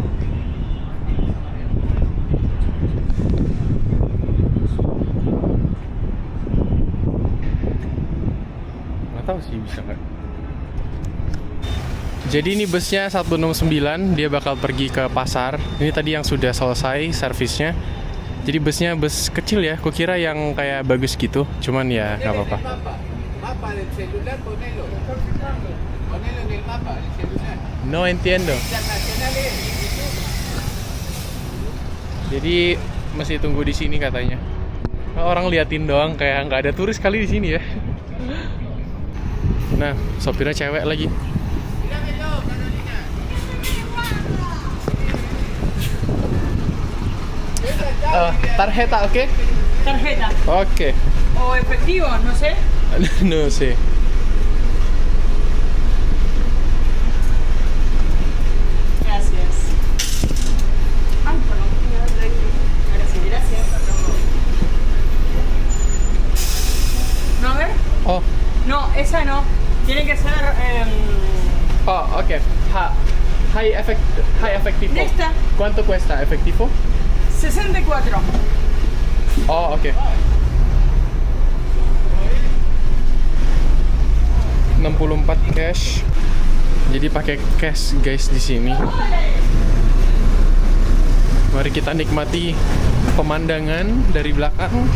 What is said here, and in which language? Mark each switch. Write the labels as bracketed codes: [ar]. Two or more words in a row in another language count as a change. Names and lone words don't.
[id] Nggak tahu sih bisa nggak. Jadi ini busnya 169, dia bakal pergi ke pasar. Ini tadi yang sudah selesai servisnya. Jadi busnya bus kecil ya, kukira yang kayak bagus gitu. Cuman ya nggak apa-apa. [es] Mapa del celular, ponelo. Ponelo en el mapa del celular. No entiendo. Internacionales. [id] Jadi masih tunggu di sini katanya. Orang liatin doang, kayak nggak ada turis kali di sini ya. Nah, sopirnya cewek lagi. [es] Tarjeta, oke? Tarjeta. Oke. O efectivo, no sé. No sé. Gracias. Ay, perdón. Gracias, gracias. No, a ver. Oh, No, esa no. Tiene que ser oh, oke. High efectivo. de esta. ¿Cuánto cuesta efectivo? 64. Oh, oke. 64 cash. [id] Jadi pakai cash guys di sini. Mari kita nikmati pemandangan dari belakang.